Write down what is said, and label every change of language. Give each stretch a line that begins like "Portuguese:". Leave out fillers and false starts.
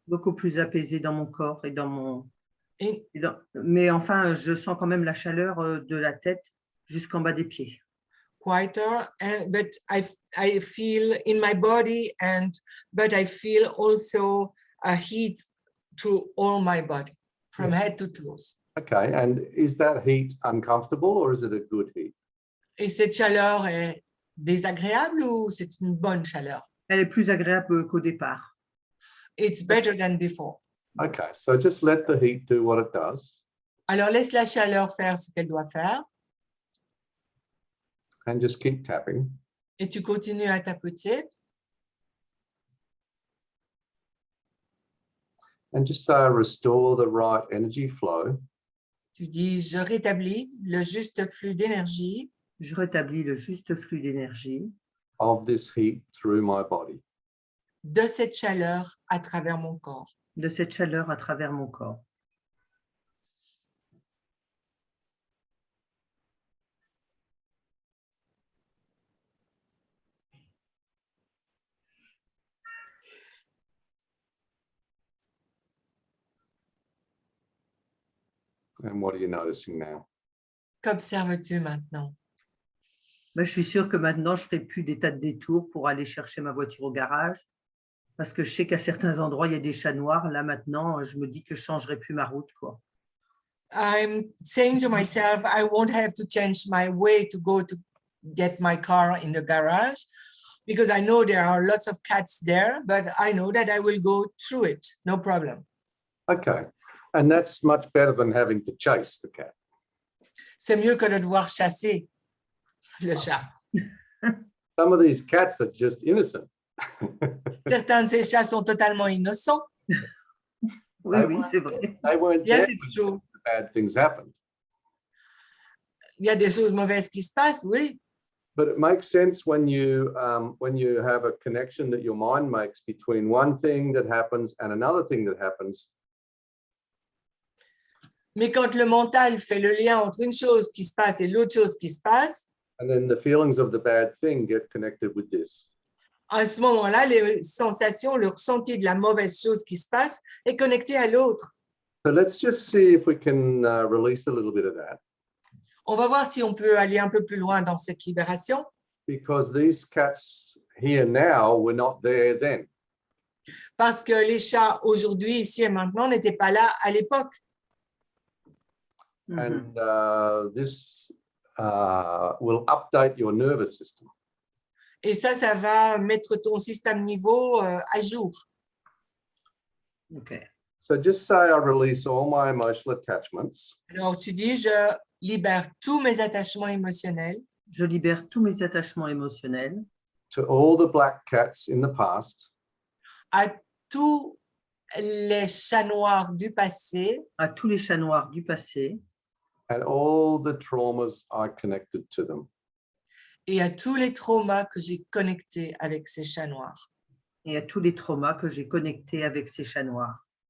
French: beaucoup plus apaisé dans mon corps et dans mon... Et Mais enfin, je sens quand même la chaleur de la tête jusqu'en bas des pieds.
English: quieter, but I feel in my body, but I feel also a heat through all my body, from head to toes. Okay, and is that heat uncomfortable or is it a good heat?
French: Et cette chaleur est désagréable ou c'est une bonne chaleur? Elle est plus agréable qu'au départ.
English: It's better than before. Okay, so just let the heat do what it does.
French: Alors laisse la chaleur faire ce qu'elle doit faire
English: And just keep tapping.
French: et tu continues à tapoter
English: And just restore the right energy flow.
French: tu dis je rétablis le juste flux d'énergie Je rétablis le juste flux d'énergie
English: Of this heat through my body.
French: de cette chaleur à travers mon corps. de cette chaleur à travers mon corps.
English: And what are you noticing now?
French: Qu'observes-tu maintenant? Je suis sûre que maintenant, je ne ferai plus des tas de détours pour aller chercher ma voiture au garage, parce que je sais qu'à certains endroits, il y a des chats noirs. Là, maintenant, je me dis que je ne changerai plus ma route, quoi.
English: I'm saying to myself, I won't have to change my way to go to get my car in the garage because I know there are lots of cats there, but I know that I will go through it, no problem. Okay, and that's much better than having to chase the cat.
French: C'est mieux que de devoir chasser le chat.
English: Some of these cats are just innocent.
French: Certains de ces chats sont totalement innocents. Oui, oui, c'est vrai.
English: They weren't Yes, there it's when true. bad things happened.
French: Il y a des choses mauvaises qui se passent, oui.
English: But it makes sense when you have a connection that your mind makes between one thing that happens and another thing that happens.
French: Mais quand le mental fait le lien entre une chose qui se passe et l'autre chose qui se passe,
English: And then the feelings of the bad thing get connected with this.
French: à ce moment-là, les sensations, le ressenti de la mauvaise chose qui se passe est connecté à l'autre.
English: So let's just see if we can release a little bit of that.
French: On va voir si on peut aller un peu plus loin dans cette libération,
English: Because these cats here now were not there then.
French: parce que les chats aujourd'hui, ici et maintenant, n'étaient pas là à l'époque.
English: And this will update your nervous system.
French: Et ça va mettre ton système niveau à jour.
English: OK. So just say I release all my emotional attachments
French: Alors, tu dis, je libère tous mes attachements émotionnels Je libère tous mes attachements émotionnels
English: to all the black cats in the past
French: à tous les chats noirs du passé à tous les chats noirs du passé
English: and all the traumas I connected to them.
French: et à tous les traumas que j'ai connectés avec ces chats noirs. et à tous les traumas que j'ai connectés avec ces chats noirs.